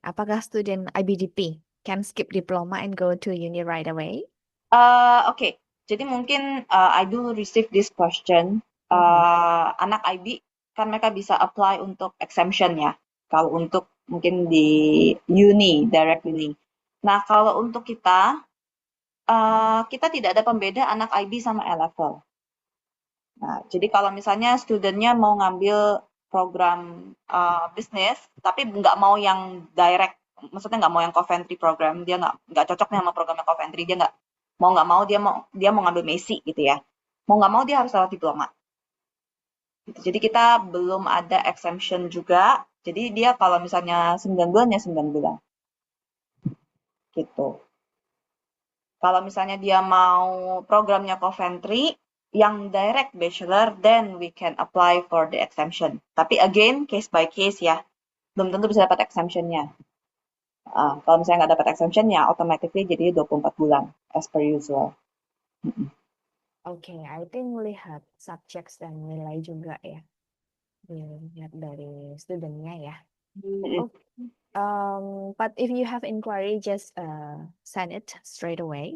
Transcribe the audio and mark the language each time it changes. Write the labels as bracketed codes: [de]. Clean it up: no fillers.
[en] Apakah student IBDP can skip diploma and go to uni right away? Oke. Jadi mungkin I do receive this question. [id] Anak IB kan mereka bisa apply untuk exemption ya. Kalau untuk mungkin di uni, direct uni. Nah, kalau untuk kita tidak ada pembeda anak IB sama A-level. Nah, jadi kalau misalnya studentnya mau ngambil program bisnis, tapi nggak mau yang direct, maksudnya nggak mau yang Coventry program, dia nggak cocok nih sama programnya Coventry, dia nggak mau dia mau ngambil Messi gitu ya. Mau nggak mau dia harus lewat diploma. Gitu. Jadi kita belum ada exemption juga. Jadi dia kalau misalnya 9 bulan ya 9 bulan. Gitu. Kalau misalnya dia mau programnya Coventry, yang direct bachelor, then we can apply for the exemption. Tapi again, case by case ya. Belum tentu bisa dapat exemptionnya. Kalau misalnya nggak dapat exemption, ya automatically jadi 24 bulan, as per usual. Oke, I think lihat subjects dan nilai juga ya. Dilihat dari studentnya ya. [en] Okay. But if you have inquiry, just send it straight away.